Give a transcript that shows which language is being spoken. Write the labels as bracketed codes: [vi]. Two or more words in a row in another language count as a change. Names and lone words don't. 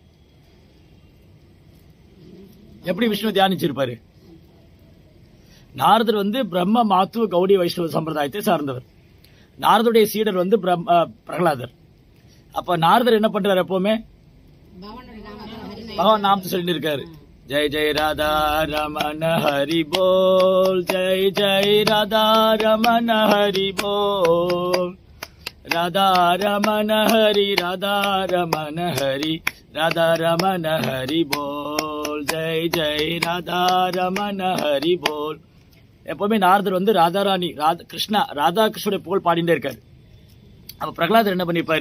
[ta] எப்படி விஷ்ணு தியானிச்சிருப்பாரு? நாரதர் வந்து பிரம்ம மாத்துவ கௌடிய வைஷ்ணவ சம்பிரதாயத்தை சார்ந்தவர். நாரதுடைய சீடர் வந்து பிரகலாதர். அப்ப நாரதர் என்ன பண்றாரு? எப்பவுமே பகவான் நாமத்தை சொல்லிட்டு இருக்காரு. [hi] जय जय राधा रमन हरि बोल, जय जय राधा रमन हरि बोल, राधा रमण हरि राधा रमण हरि राधा रमण हरि बोल जय जय राधा रमण हरि बोल. [ta] எப்பவுமே நாரதர் வந்து ராதாராணி கிருஷ்ணா ராதா கிருஷ்ணனுடைய புகழ் பாடிட்டே இருக்காரு. அப்ப பிரகலாதர் என்ன பண்ணிருப்பாரு?